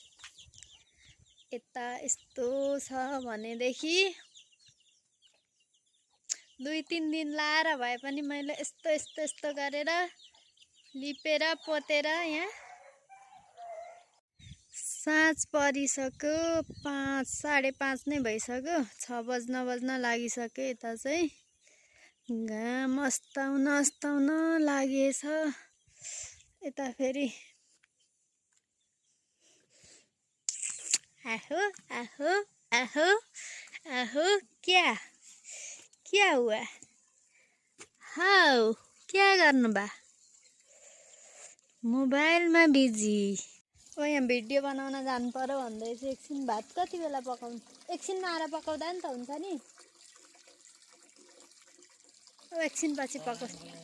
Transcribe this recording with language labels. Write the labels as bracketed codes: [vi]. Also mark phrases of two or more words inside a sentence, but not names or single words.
[ne] यता यस्तो छ भनेदेखि 2-3 दिन लाएर भए पनि मैले यस्तो गरेर लिपेर पोतेर यहाँ साँझ परिसक्यो। 5:30 नै भइसक्यो। 6 बज्न लागिसक्यो। यता चाहिँ घाम अस्ताउन लागेछ। यता फेरि आहो आहो आहो आहो [hi] क्या हुआ? [ne] हाउ क्या गर्नु बा? मोबाइलमा बिजी। ओ यहाँ भिडियो बनाउन जानु पर्यो भन्दैछु। एकछिन भात कति बेला पकाउनु? एकछिनमा आएर पकाउँदा नि त हुन्छ नि। ओ एकछिन पछि पकाउँछ।